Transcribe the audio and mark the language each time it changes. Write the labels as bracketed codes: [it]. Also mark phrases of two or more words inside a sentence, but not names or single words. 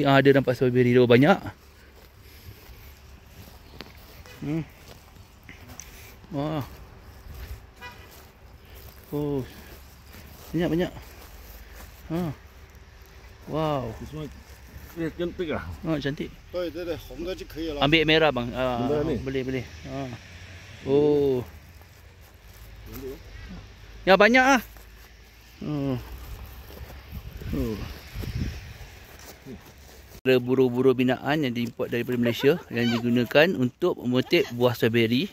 [ms] Ada nampak strawberry tu banyak. Wah. Banyak. Wow. Cantik lah. Cantik. [zh] 对对对，红的就可以了。 [ms] Ambil merah bang. Merah ni? Boleh. Ya banyak ah. Ada buru-buru binaan yang diimport daripada Malaysia yang digunakan untuk memetik buah strawberry.